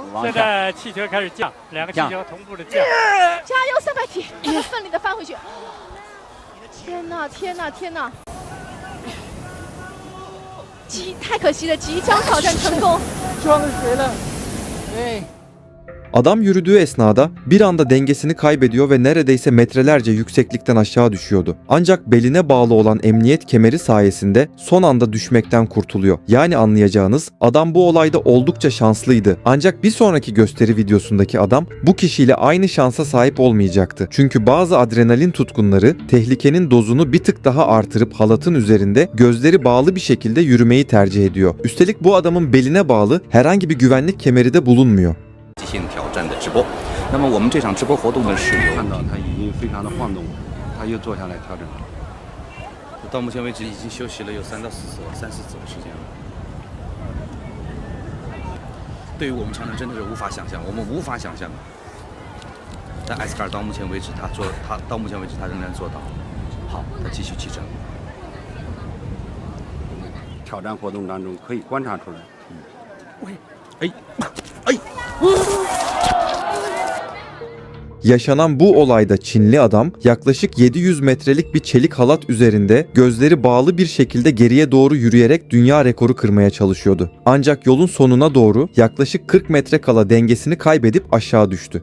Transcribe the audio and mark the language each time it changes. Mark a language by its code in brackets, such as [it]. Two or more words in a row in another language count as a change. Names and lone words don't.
[zh] 现在气球开始降，两个气球同步的降。加油，300梯！他们奋力的翻回去。天哪，天哪，天哪！太可惜了，即将挑战成功。撞水了。对。 [tr] Adam yürüdüğü esnada bir anda dengesini kaybediyor ve neredeyse metrelerce yükseklikten aşağı düşüyordu. Ancak beline bağlı olan emniyet kemeri sayesinde son anda düşmekten kurtuluyor. Yani anlayacağınız adam bu olayda oldukça şanslıydı. Ancak bir sonraki gösteri videosundaki adam bu kişiyle aynı şansa sahip olmayacaktı. Çünkü bazı adrenalin tutkunları tehlikenin dozunu bir tık daha artırıp halatın üzerinde gözleri bağlı bir şekilde yürümeyi tercih ediyor. Üstelik bu adamın beline bağlı herhangi bir güvenlik kemeri de bulunmuyor. [zh] 极限挑战的直播，那么我们这场直播活动呢是有看到他已经非常的晃动，他又坐下来调整了。到目前为止已经休息了有3到4次了，3、4次的时间了。对于我们常人真的是无法想象，我们无法想象。但艾斯卡尔到目前为止他到目前为止他仍然做到。好，他继续骑乘。挑战活动当中可以观察出来。哎，哎。 [tr] Yaşanan bu olayda Çinli adam yaklaşık 700 metrelik bir çelik halat üzerinde gözleri bağlı bir şekilde geriye doğru yürüyerek dünya rekoru kırmaya çalışıyordu. Ancak yolun sonuna doğru yaklaşık 40 metre kala dengesini kaybedip aşağı düştü.